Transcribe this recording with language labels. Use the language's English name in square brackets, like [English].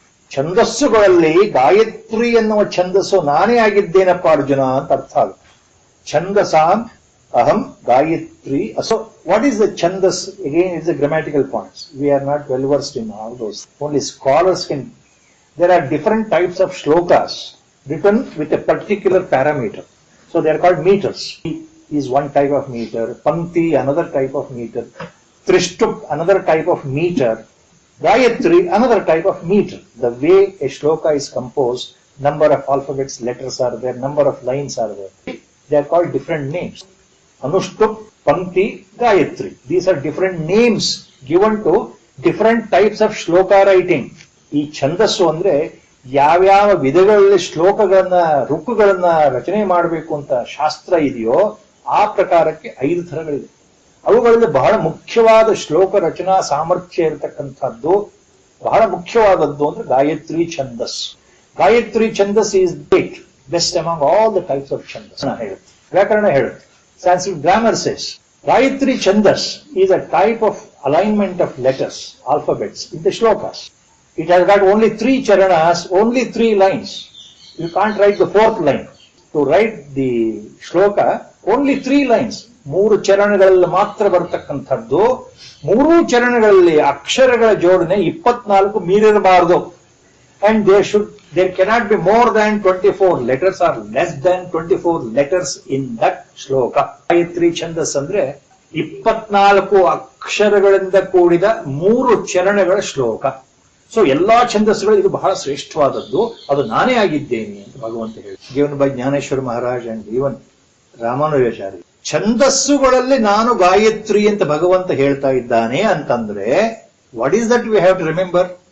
[Kannada] ಛಂದಸ್ಸುಗಳಲ್ಲಿ ಗಾಯತ್ರಿ ಎನ್ನುವ ಛಂದಸ್ಸು ನಾನೇ ಆಗಿದ್ದೇನಪ್ಪ ಅರ್ಜುನ ಅಂತ ಅರ್ಥ ಆಗುತ್ತೆ. [Sanskrit] ಛಂದಸಾಂ ಅಹಂ Gayatri. [English] So what is the chandas? Again it's the grammatical points. We are not well versed in all those. Only scholars can. There are different types of shlokas written with a particular parameter. So they are called meters. Is one type of meter, Pankti another type of meter, Trishtup another type of meter, Gayatri another type of meter. The way a shloka is composed, number of alphabets, letters are there, number of lines are there. They are called different names. Anushtup, Pankti, Gayatri. These are different names given to different types of shloka writing. [Kannada] ಈ ಛಂದಸ್ಸು ಅಂದ್ರೆ ಯಾವ್ಯಾವ ವಿಧಗಳಲ್ಲಿ ಶ್ಲೋಕಗಳನ್ನ, ರುಕ್ಕುಗಳನ್ನ ರಚನೆ ಮಾಡಬೇಕು ಅಂತ ಶಾಸ್ತ್ರ ಇದೆಯೋ ಆ ಪ್ರಕಾರಕ್ಕೆ 5 ಥರಗಳಿದೆ. ಅವುಗಳಲ್ಲಿ ಬಹಳ ಮುಖ್ಯವಾದ ಶ್ಲೋಕ ರಚನಾ ಸಾಮರ್ಥ್ಯ ಇರತಕ್ಕಂಥದ್ದು, ಬಹಳ ಮುಖ್ಯವಾದದ್ದು ಅಂದ್ರೆ Gayatri ಛಂದಸ್. [English] Gayatri chhandas is best among all the types of chhandas [Kannada] ಹೇಳುತ್ತೆ, ವ್ಯಾಕರಣ ಹೇಳುತ್ತೆ. [English] Sanskrit grammar says Gayatri Chandas is a type of alignment of letters, alphabets in the shlokas. It has got only 3 charanas, only 3 lines. You can't write the 4th line. To write the shloka, only 3 lines. [Kannada] 3 ಚರಣಗಳಲ್ಲಿ ಮಾತ್ರ ಬರತಕ್ಕಂಥದ್ದು. 3 ಚರಣಗಳಲ್ಲಿ ಅಕ್ಷರಗಳ ಜೋಡಣೆ 24 ಮೀರಿರಬಾರದು. [English] And there cannot be more than 24 letters or less than 24 letters in that shloka. [Kannada] Gayatri Chandas ಅಂದ್ರೆ 24 ಅಕ್ಷರಗಳಿಂದ ಕೂಡಿದ 3 ಚರಣಗಳ ಶ್ಲೋಕ. So ಎಲ್ಲಾ ಛಂದಸ್ಸುಗಳು ಇದು ಬಹಳ ಶ್ರೇಷ್ಠವಾದದ್ದು, ಅದು ನಾನೇ ಆಗಿದ್ದೇನೆ ಅಂತ ಭಗವಂತ ಹೇಳಿ. [English] Given by Jnaneshwar Maharaj and even Ramanujacharya. [Kannada] ಛಂದಸ್ಸುಗಳಲ್ಲಿ ನಾನು ಗಾಯತ್ರಿ ಅಂತ ಭಗವಂತ ಹೇಳ್ತಾ ಇದ್ದಾನೆ ಅಂತಂದ್ರೆ [English] What is that we have to remember?